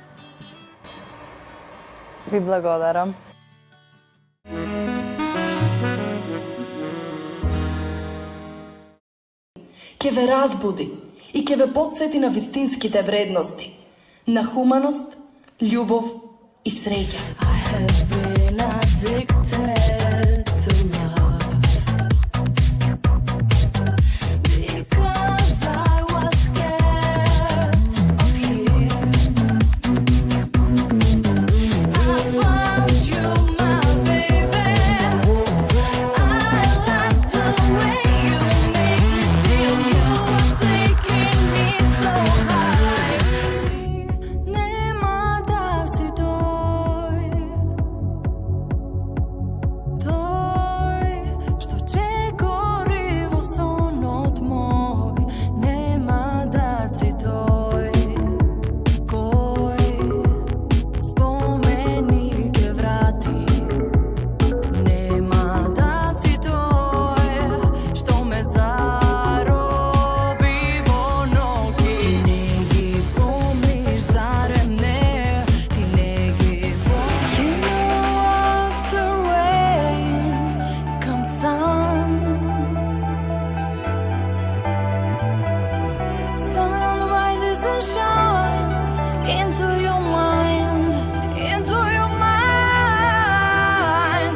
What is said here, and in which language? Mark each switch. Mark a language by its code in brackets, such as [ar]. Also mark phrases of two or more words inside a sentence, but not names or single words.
[mk] Ви благодарам. ќе ве разбуди и ќе ве потсети на вистинските вредности, на хуманост, љубов и среќа. [en] I have been addicted to love because I was scared of him. I found you, my baby. I like the way you make me feel. You are taking me so high. [mk] Нема да си тој што ќе гори во сонот мој. Нема да си тој кој спомени ке врати. Нема да си тој што ме зароби во ноги. Ти не ги помниш зарем не, ти не ги помниш. [en] You know after rain comes sun. Sun rises and shines into your mind, into your mind.